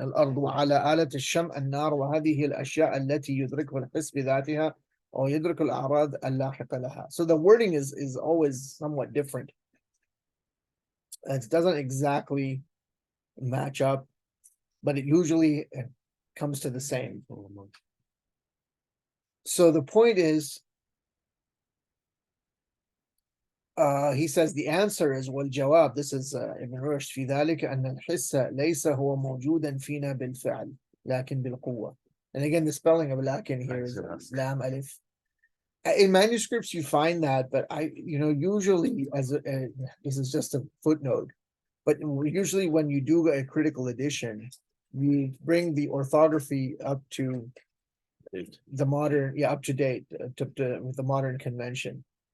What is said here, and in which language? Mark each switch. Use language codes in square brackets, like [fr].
[ar] الأرض وعلى آلة الشم النار، وهذه الأشياء التي يدركها الحس بذاتها أو يدرك الأعراض اللاحقة لها. [en] So the wording is always somewhat different. It doesn't exactly match up, but it usually comes to the same. So the point is, he says the answer is والجواب. This is Ibn Rushd. [ar] في ذلك أن الحس ليس هو موجودا فينا بالفعل لكن بالقوة. [en] And again, the spelling of lakin here is Nice. lam alif. In manuscripts, you find that, but usually this is just a footnote, but usually when you do a critical edition, you bring the orthography up to the modern, up to date, with the modern convention.